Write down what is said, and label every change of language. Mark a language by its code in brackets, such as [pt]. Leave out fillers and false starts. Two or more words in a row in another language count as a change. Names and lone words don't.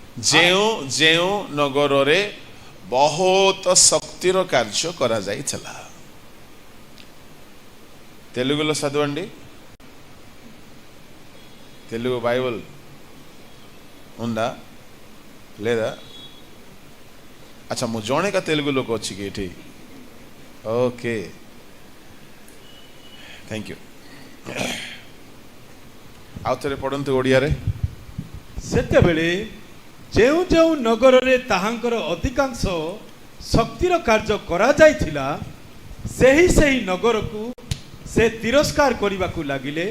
[or] ଯେଉଁ ଯେଉଁ ନଗରରେ ବହୁତ ଶକ୍ତିର କାର୍ଯ୍ୟ କରାଯାଇଥିଲା। [te] తెలుగులో చదవండి, తెలుగు బైబిల్ ఉందా లేదా? [or] ଆଚ୍ଛା, ମୁଁ ଜଣେକା ତେଲୁଗୁ ଲୋକ ଅଛି କି ଏଠି? [en] okay, thank you. [or] ଆଉ ଥରେ ପଢ଼ନ୍ତୁ ଓଡ଼ିଆରେ। ସେତେବେଳେ ଯେଉଁ ଯେଉଁ ନଗରରେ ତାହାଙ୍କର ଅଧିକାଂଶ ଶକ୍ତିର କାର୍ଯ୍ୟ କରାଯାଇଥିଲା, ସେହି ସେହି ନଗରକୁ ସେ ତିରସ୍କାର କରିବାକୁ ଲାଗିଲେ।